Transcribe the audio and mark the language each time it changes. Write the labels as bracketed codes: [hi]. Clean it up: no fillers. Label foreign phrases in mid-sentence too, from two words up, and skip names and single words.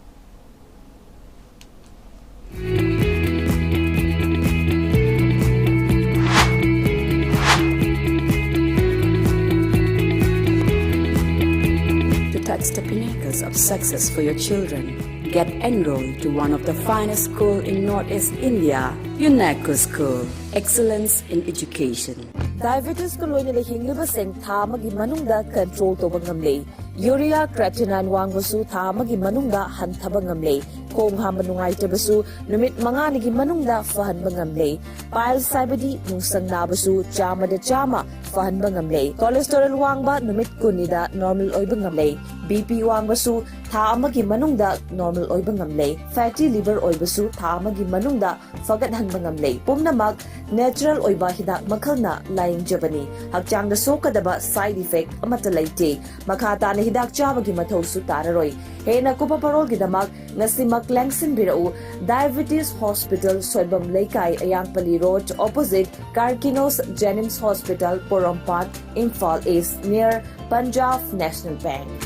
[en] Touch the pinnacles of success for your children. Get enrolled to one of the finest schools in Northeast India, UNACO School, Excellence in Education. [mni] Diabetes ko loy nila hinglubaseng thamagi manungda control to bangamlay. [en] Urea creatinine [mni] wangbasu thamagi manungda hantaba ngamlay. Kong hamanungay tabasu numit mga nigi manungda fahan bangamlay. Pile sabadi nungsang nabasu chama da chama fahan bangamlay. Cholesterol wangba numit kunida normal oy bangamlay. BP wangbasu thamagi manungda normal oy bangamlay. [en] Fatty liver [mni] oy basu thamagi manungda fagadhan bangamlay. Pumnamag natural oy ba hidak makalna laying jabani. Hakchang da sokadaba [en] side effect [mni] amata layte. Makata na hidak chabagi mathaw su tararoy. Hena kupaparol gidamak ngasimak lengsin birau Diabetes Hospital Soibam Laikai Ayangpali Road opposite Karkinos Jennings Hospital Porompat Imphal East near Punjab National Bank.